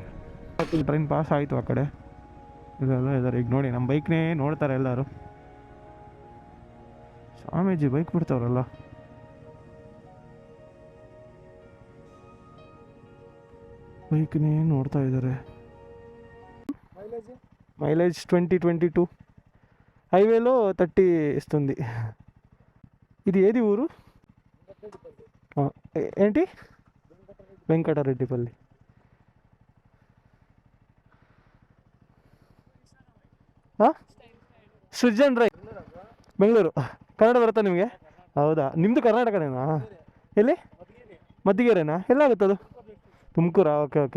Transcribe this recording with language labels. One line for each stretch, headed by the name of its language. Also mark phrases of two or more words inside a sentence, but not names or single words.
Kannada: ಟ್ರೈನ್ ಪಾಸ್ ಆಯಿತು ಆ ಕಡೆ, ಇದೆಲ್ಲ ಇದ್ದಾರೆ. ಈಗ ನೋಡಿ ನಮ್ಮ ಬೈಕ್ನೇ ನೋಡ್ತಾರೆ ಎಲ್ಲರೂ. ಸ್ವಾಮೀಜಿ ಬೈಕ್ ಬಿಡ್ತಾವ್ರಲ್ಲ. ಬೈಕ್ನೇ ನೋಡ್ತಾ ಇದ್ದಾರೆ.
Telugu: మైలేజ్ 20-22, హైవేలో 30 ఇస్తుంది. ఇది ఏది ఊరు? ఏంటి? వెంకటరెడ్డిపల్లి.
Kannada: ಸೃಜನ್ ರೈ, ಬೆಂಗಳೂರು. ಕನ್ನಡ ಬರುತ್ತಾ ನಿಮಗೆ? ಹೌದಾ, ನಿಮ್ಮದು ಕರ್ನಾಟಕನೇನಾ? ಎಲ್ಲಿ? ಮದ್ದಿಗೆರೆನಾ? ಎಲ್ಲಾಗುತ್ತದು? ತುಮಕೂರಾ? ಓಕೆ.